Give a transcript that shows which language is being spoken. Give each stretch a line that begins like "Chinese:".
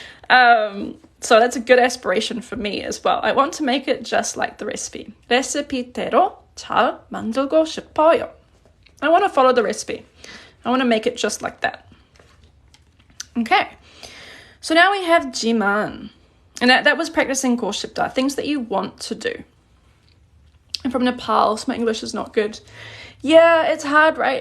English: So that's a good aspiration for me as well. I want to make it just like the recipe.
Korean: 레시피대로 잘 만들고 싶어요.
English: I want to follow the recipe. I want to make it just like that. Okay. So now we have 지만. And that was practicing 고싶다, things that you want to do. I'm from Nepal, so my English is not good. Yeah, it's hard, right?